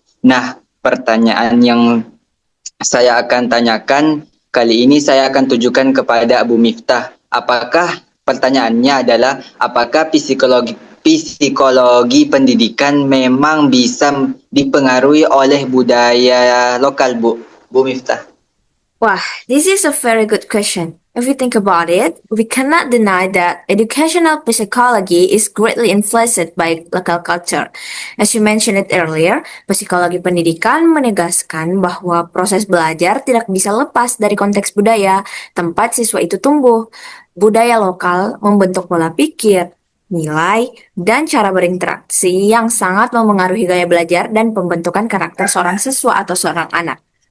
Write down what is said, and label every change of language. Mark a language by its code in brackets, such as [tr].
[id] Nah, pertanyaan yang saya akan tanyakan kali ini saya akan tujukan kepada Bu Miftah. Pertanyaannya adalah apakah psikologi pendidikan memang bisa dipengaruhi oleh budaya lokal, Bu Miftah? [en] Wah, this is a very good question. If we think about it, we cannot deny that educational psychology is greatly influenced by local culture. [id] As you mentioned it earlier, psikologi pendidikan menegaskan bahwa proses belajar tidak bisa lepas dari konteks budaya tempat siswa itu tumbuh. Budaya lokal membentuk pola pikir, nilai, dan cara berinteraksi yang sangat memengaruhi gaya belajar dan pembentukan karakter seorang siswa atau seorang anak.